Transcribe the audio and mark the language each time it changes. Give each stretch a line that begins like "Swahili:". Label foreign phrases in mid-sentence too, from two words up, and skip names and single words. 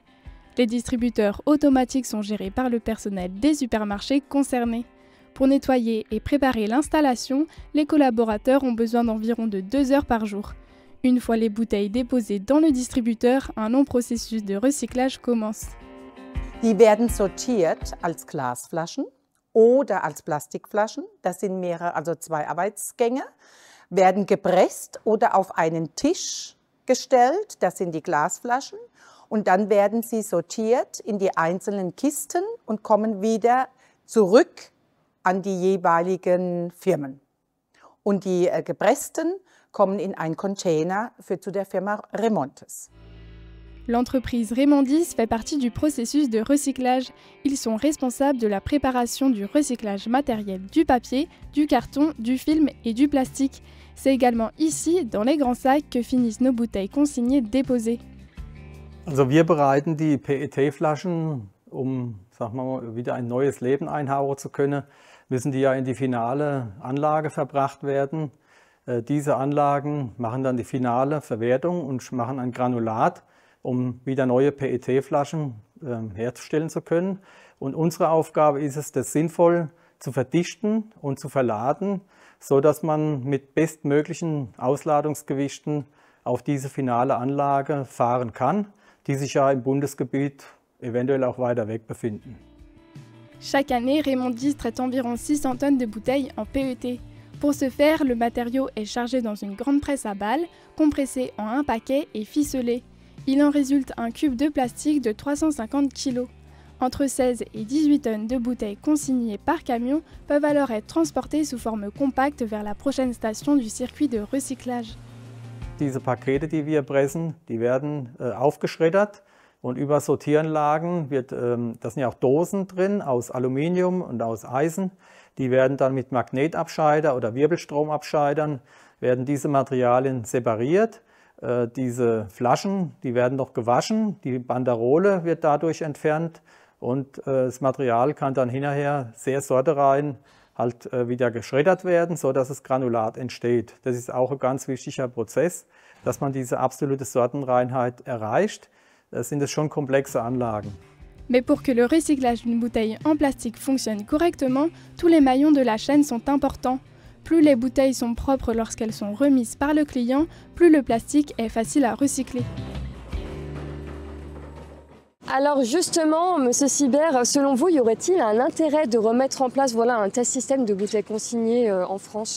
French: Les distributeurs automatiques sont gérés par le personnel des supermarchés concernés. Pour nettoyer et préparer l'installation, les collaborateurs ont besoin d'environ de 2 heures par jour. Une fois les bouteilles déposées dans le distributeur, un long processus de recyclage commence.
German: Die werden sortiert als Glasflaschen oder als Plastikflaschen. Das sind mehrere, also 2 Arbeitsgänge. Werden gepresst oder auf einen Tisch gestellt. Das sind die Glasflaschen. Und dann werden sie sortiert in die einzelnen Kisten und kommen wieder zurück an die jeweiligen Firmen. Und die gepressten kommen in einen Container zu der Firma Remontes.
French: L'entreprise Remondis fait partie du processus de recyclage. Ils sont responsables de la préparation du recyclage matériel du papier, du carton, du film et du plastique. C'est également ici, dans les grands sacs, que finissent nos bouteilles consignées déposées.
German: Also wir bereiten die PET-Flaschen, sagen wir mal, wieder ein neues Leben einhauchen zu können, müssen die ja in die finale Anlage verbracht werden. Diese Anlagen machen dann die finale Verwertung und machen ein Granulat, um wieder neue PET-Flaschen herzustellen zu können. Und unsere Aufgabe ist es, das sinnvoll zu verdichten und zu verladen, sodass man mit bestmöglichen Ausladungsgewichten auf diese finale Anlage fahren kann, die sich ja im Bundesgebiet eventuell auch weiter weg befinden.
French: Chaque année, Remondis traite environ 600 tonnes de bouteilles en PET. Pour ce faire, le matériau est chargé dans une grande presse à balles, compressé en un paquet et ficelé. Il en résulte un cube de plastique de 350 kg. Entre 16 et 18 tonnes de bouteilles consignées par camion peuvent alors être transportées sous forme compacte vers la prochaine station du circuit de recyclage.
German: Diese Pakete, die wir pressen, die werden aufgeschreddert und über Sortieranlagen da sind ja auch Dosen drin aus Aluminium und aus Eisen. Die werden dann mit Magnetabscheider oder Wirbelstromabscheidern, werden diese Materialien separiert. Diese Flaschen, die werden noch gewaschen, die Banderole wird dadurch entfernt und das Material kann dann hinterher sehr sorterein halt wieder geschreddert werden, sodass das Granulat entsteht. Das ist auch ein ganz wichtiger Prozess, dass man diese absolute Sortenreinheit erreicht. Das sind schon komplexe Anlagen.
French: Mais pour que le recyclage d'une bouteille en plastique fonctionne correctement, tous les maillons de la chaîne sont importants. Plus les bouteilles sont propres lorsqu'elles sont remises par le client, plus le plastique est facile à recycler. Alors justement, Monsieur Sibert, selon vous, y aurait-il un intérêt de remettre en place un tel système de bouteilles consignées en France?